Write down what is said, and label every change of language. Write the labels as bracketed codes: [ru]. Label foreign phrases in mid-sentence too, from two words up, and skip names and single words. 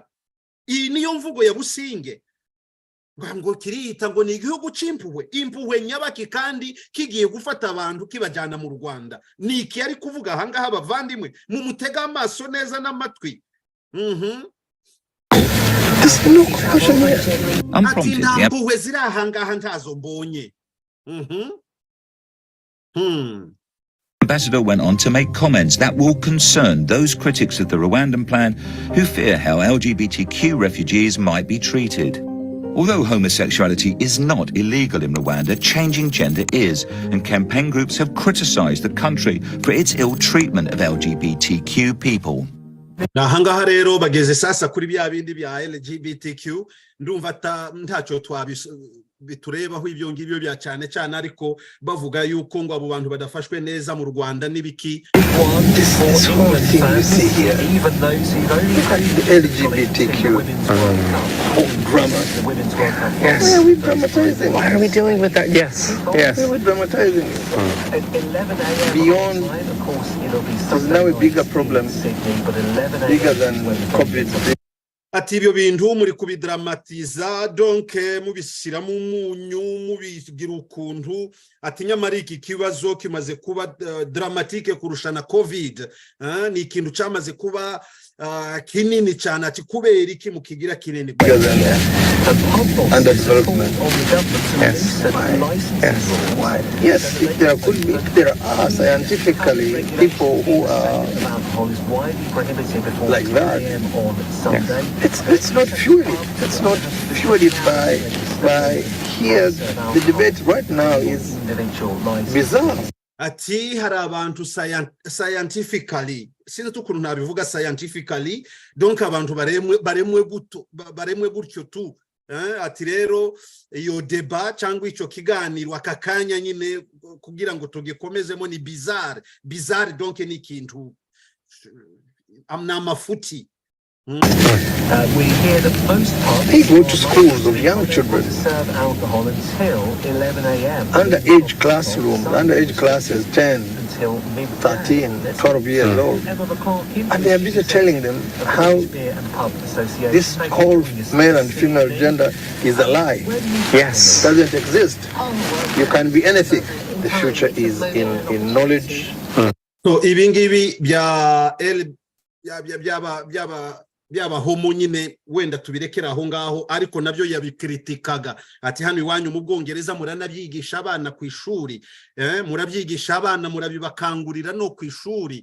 [rw] Iyi niyo mvugo ya Busingye ngo kirita ngo ni igihugu c'impuhwe, impuhwe nyabaki kandi kigiye gufata abantu kibajana mu Rwanda. Niki ari kuvuga hangaha abavandimwe mu mutega amaso neza n'amatwi. Ati nta mpuhwe ziri ahangaha ntazo mbonye. [en] Ambassador went on to make comments that will concern those critics of the Rwandan plan who fear how LGBTQ refugees might be treated. Although homosexuality is not illegal in Rwanda, changing gender is, and campaign groups have criticized the country for its ill treatment of LGBTQ people. [rw] Na hangaha rero bageze sasa kuri bya bindi bya LGBTQ, ndumva ntaco biturebaho ibyo ngibyo bya cyane cyane, ariko bavuga yuko ngo abo bantu badafashwe neza mu Rwanda nibiki. [en] This whole thing you see here, the LGBTQ drama. Yes. Why are we dramatizing? Why are we dealing with that? Yes. Yes. Why are we dramatizing? Beyond, there's now a bigger problem, bigger than COVID. [rw] Ati ibyo bintu muri kubidramatiza, donc mubishyira mu munyu, mubigira ukuntu. Ati nyamara iki kibazo kimaze kuba dramatique kurusha na COVID. Ni ikintu cyamaze kuba kinini cyane. Ati kubera iki mukigira kinini? [en] Underdevelopment. Yes. Yes. Why? Yes, if there could be, there are scientifically people who are like that. Yes. Let's not fuel it. Let's not fuel it by here. The debate right now is bizarre. [rw] Ati hari abantu scientifically, sinzi ukuntu nabivuga scientifically, donc abantu baremwe gutyo tu. Ati rero iyo deba cyangwa icyo kiganiro akakanya nyine kugira ngo tugikomezemo ni bizarre, donc ni ikintu amafuti. [en] We hear that most parties they go to schools of young children, serve alcohol until 11 a.m. Underage classrooms, underage classes, 10, 13, 12 years old. And they are busy telling them how this whole male and female gender is a lie. Yes. Doesn't exist. You can be anything. The future is in knowledge. [rw] So ibingibi byaba homo nyine wenda tubirekera aho ngaho, ariko nabyo yabikritikaga. Ati hano iwanyu mu Bwongereza muranabyigisha abana ku ishuri, murabyigisha abana murabibakangurira no ku ishuri.